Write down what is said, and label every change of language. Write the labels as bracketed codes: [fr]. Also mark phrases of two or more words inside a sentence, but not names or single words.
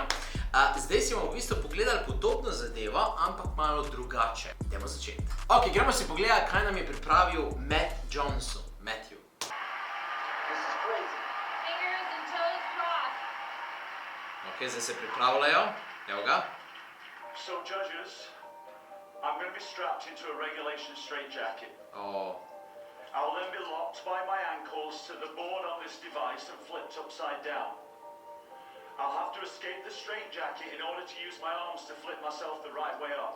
[sl] Zdaj si bomo v bistvu pogledali podobno zadevo, ampak malo drugače. Idemo začeti. Ok, gremo si pogledati, kaj nam je pripravil Matt Johnson. Matthew. Ok, zdaj se pripravljajo. Evo ga. [en] So judges, I'm going to be strapped into a regulation straitjacket. Oh. I'll then be locked by my ankles to the board on this device and flipped upside down. I'll have to escape the straitjacket in order to use my arms to flip myself the right way up.